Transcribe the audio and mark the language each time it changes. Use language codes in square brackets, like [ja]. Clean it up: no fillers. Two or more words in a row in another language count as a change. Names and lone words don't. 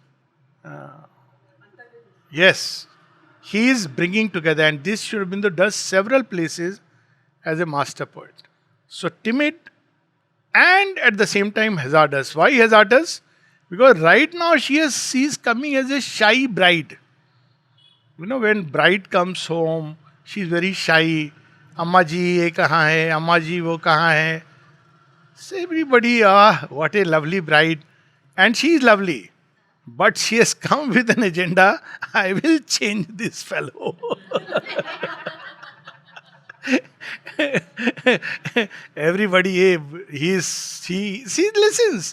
[en] Yes, he is bringing together, and this Sri Aurobindo does several places as a master poet. So timid and at the same time hazardous. Why hazardous? Because right now she is coming as a shy bride. When bride comes home, she is very shy. [hi] अम्मा जी ये कहाँ है? अम्मा जी वो कहाँ है? [en] So everybody, what a lovely bride. And she is lovely. But she has come with an agenda. I will change this fellow. Everybody, he listens.